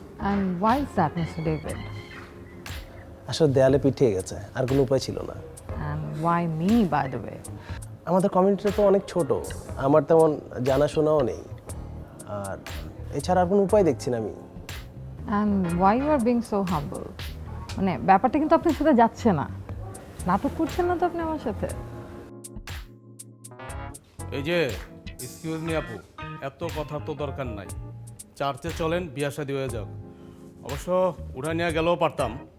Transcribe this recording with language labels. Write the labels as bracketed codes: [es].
[en] And why is that, Mr. David? [bn] আসলে দেয়ালে পিঠিয়ে গেছে, আর কোনো উপায় ছিল না। [en] And why me, by the way? [bn] আমাদের কমিউনিটিটা তো অনেক ছোট, আমার তেমন জানাশোনাও নেই, আর এছাড়া আর কোনো উপায় দেখছি না আমি। [en] And why you are being so humble? [bn] মানে ব্যাপারটা কিন্তু আপনার সাথে যাচ্ছে না। নাটক করছেন না তো আপনি আমার সাথে? এই যে এক্সকিউজ মি আপু, এত কথা তো দরকার নাই। চার্চে চলেন, বিয়া শাদী হয়ে যাক। অবশ্য উঠা নিয়ে গেলেও পারতাম।